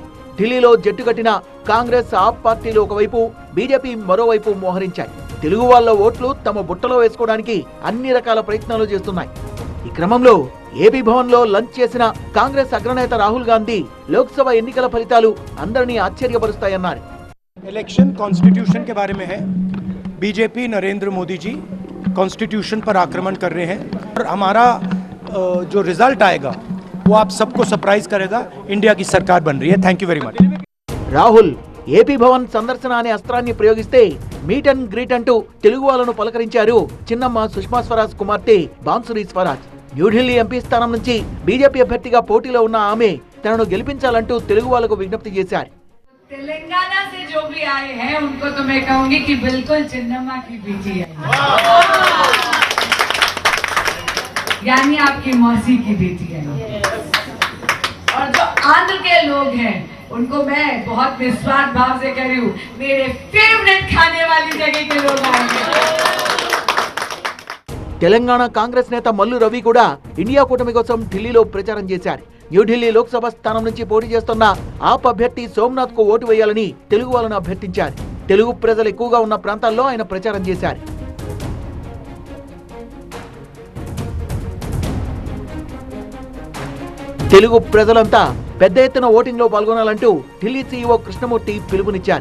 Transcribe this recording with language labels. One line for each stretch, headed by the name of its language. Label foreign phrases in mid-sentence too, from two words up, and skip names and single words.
Telugu: ఢిల్లీలో జట్టు కట్టిన కాంగ్రెస్, ఆప్ పార్టీలు ఒకవైపు, బీజేపీ మరోవైపు మోహరించాయి. తెలుగు వాళ్ల ఓట్లు తమ బుట్టలో వేసుకోవడానికి అన్ని రకాల ప్రయత్నాలు చేస్తున్నాయి. ఈ క్రమంలో ఏపీ భవన్ లో లంచ్ చేసిన కాంగ్రెస్ అగ్రనేత రాహుల్ గాంధీ లోక్సభ ఎన్నికల ఫలితాలు అందరినీ ఆశ్చర్యపరుస్తాయన్నారు.
English: Election Constitution
Hindi: के बारे में है. बीजेपी नरेंद्र मोदी जी कॉन्स्टिट्यूशन पर आक्रमण कर रहे हैं और हमारा जो रिजल्ट आएगा वो आप सबको सरप्राइज करेगा. इंडिया की सरकार बन रही है.
English: Thank you very much.
Telugu: రాహుల్ ఏపీ భవన్ సందర్శన అనే అస్త్రాన్ని ప్రయోగిస్తే
English: meet and greet
Telugu: అంటూ తెలుగు వాళ్ళను పలకరించారు చిన్నమ్మ సుష్మా స్వరాజ్ కుమార్తె బాన్సురి స్వరాజ్. న్యూఢిల్లీ ఎంపీ స్థానం నుంచి బీజేపీ అభ్యర్థిగా పోటీలో ఉన్న ఆమె తనను గెలిపించాలంటూ తెలుగు వాళ్లకు విజ్ఞప్తి చేశారు.
Hindi: तेलंगाना से जो भी आए हैं उनको तो मैं कहूंगी कि बिल्कुल चिन्नम्मा की बेटी है, यानी आपकी मौसी की बेटी है. और जो आंध्र के लोग हैं उनको मैं बहुत निस्वार्थ भाव से कह रही हूँ, मेरे फेवरेट खाने वाली जगह के लोग आएंगे.
Telugu: తెలంగాణ కాంగ్రెస్ నేత మల్లు రవి కూడా ఇండియా కూటమి కోసం ఢిల్లీలో ప్రచారం చేశారు. న్యూఢిల్లీ లోక్సభ స్థానం నుంచి పోటీ చేస్తున్న ఆప్ అభ్యర్థి సోమనాథ్ కు ఓటు వేయాలని తెలుగు వాళ్ళను అభ్యర్థించారు. తెలుగు ప్రజలు ఎక్కువగా ఉన్న ప్రాంతాల్లో ఆయన ప్రచారం చేశారు. తెలుగు ప్రజలంతా పెద్ద ఎత్తున ఓటింగ్ లో పాల్గొనాలంటూ ఢిల్లీ సీఈఓ కృష్ణమూర్తి పిలుపునిచ్చారు.